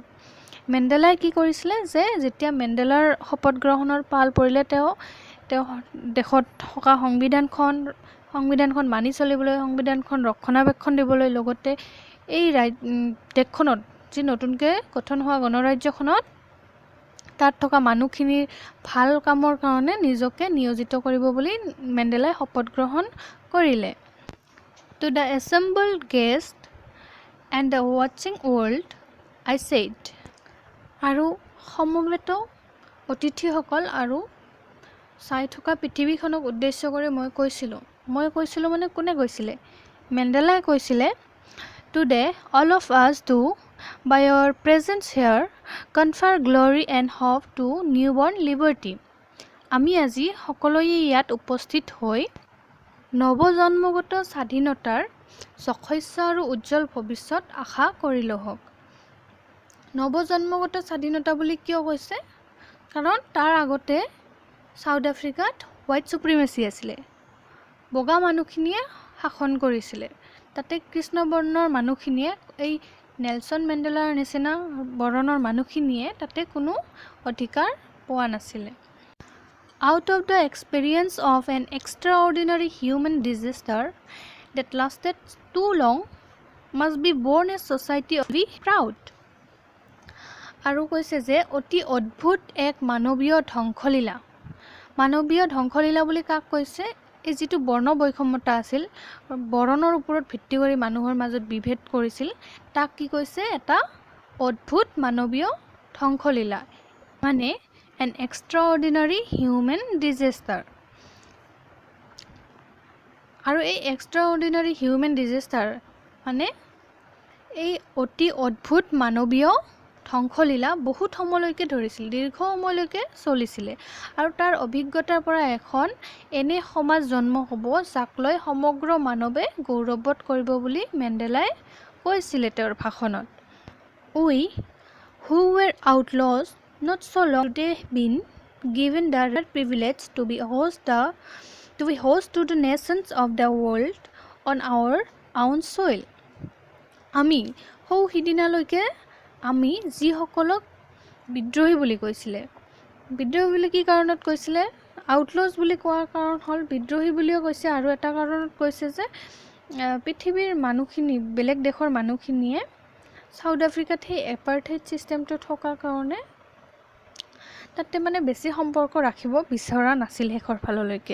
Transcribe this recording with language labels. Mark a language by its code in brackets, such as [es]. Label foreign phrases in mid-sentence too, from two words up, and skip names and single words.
[as] মেণ্ডেলাই কি কৰিছিলে যে যেতিয়া মেণ্ডেলাৰ শপত গ্ৰহণৰ পাল পৰিলে তেওঁ দেশত থকা সংবিধানখন মানি চলিবলৈ, সংবিধানখন ৰক্ষণাবেক্ষণ দিবলৈ, লগতে এই দেশখনত যি নতুনকৈ গঠন হোৱা গণৰাজ্যখনত তাত থকা মানুহখিনিৰ ভাল কামৰ কাৰণে নিজকে নিয়োজিত কৰিব বুলি মেণ্ডেলাই শপত গ্ৰহণ কৰিলে। [en] To the assembled guests and the watching world, I said, [as] আৰু সমবেত অতিথিসকল আৰু চাই থকা পৃথিৱীখনক উদ্দেশ্য কৰি মই কৈছিলোঁ মানে কোনে কৈছিলে? মেণ্ডেলাই কৈছিলে, [en] Today all of us do, by our presence here, confer glory and hope to newborn liberty. [as] আমি আজি সকলোৱে ইয়াত উপস্থিত হৈ নৱজন্মগত স্বাধীনতাৰ সখস্য আৰু উজ্জ্বল ভৱিষ্যত আশা কৰিলোঁ হওক। নৱজন্মগত স্বাধীনতা বুলি কিয় কৈছে? কাৰণ তাৰ আগতে চাউথ আফ্ৰিকাত [en] white supremacy [as] আছিলে। বগা মানুহখিনিয়ে শাসন কৰিছিলে। তাতে কৃষ্ণবৰ্ণৰ মানুহখিনিয়ে, এই নেলছন মেণ্ডেলাৰ নিচিনা বৰণৰ মানুহখিনিয়ে তাতে কোনো অধিকাৰ পোৱা নাছিলে। [en] Out of the experience of an extraordinary human disaster that lasted too long must be born a society of the proud. [as] আৰু কৈছে যে অতি অদ্ভুত এক মানৱীয় ধ্বংসলীলা বুলি কাক কৈছে? এই যিটো বৰ্ণ বৈষম্যতা আছিল, বৰণৰ ওপৰত ভিত্তি কৰি মানুহৰ মাজত বিভেদ কৰিছিল, তাক কি কৈছে? এটা অদ্ভুত মানৱীয় ধ্বংসলীলা, মানে [en] an extraordinary human disaster. [as] আৰু এই [en] extraordinary human disaster [as] মানে এই অতি অদ্ভুত মানৱীয় ধ্বংসলীলা বহুত সময়লৈকে ধৰিছিল, দীৰ্ঘ সময়লৈকে চলিছিলে। আৰু তাৰ অভিজ্ঞতাৰ পৰা এখন এনে সমাজ জন্ম হ'ব যাক লৈ সমগ্ৰ মানৱে গৌৰৱবোধ কৰিব বুলি মেণ্ডেলাই কৈছিলে তেওঁৰ ভাষণত। [en] We who were outlaws not so long they have been given the rare privilege to be host to the nations of the world on our own soil. [as] আমি সিদিনালৈকে আমি যিসকলক বিদ্ৰোহী বুলি কৈছিলে, বিদ্ৰোহী বুলি কি কাৰণত কৈছিলে? আউটলজ বুলি কোৱাৰ কাৰণ হ'ল বিদ্ৰোহী বুলিও কৈছে, আৰু এটা কাৰণত কৈছে যে পৃথিৱীৰ মানুহখিনি, বেলেগ দেশৰ মানুহখিনিয়ে চাউথ আফ্ৰিকাত সেই [en] apartheid systemটো [as] থকাৰ কাৰণে তাতে মানে বেছি সম্পৰ্ক ৰাখিব বিচৰা নাছিল শেষৰ ফাললৈকে।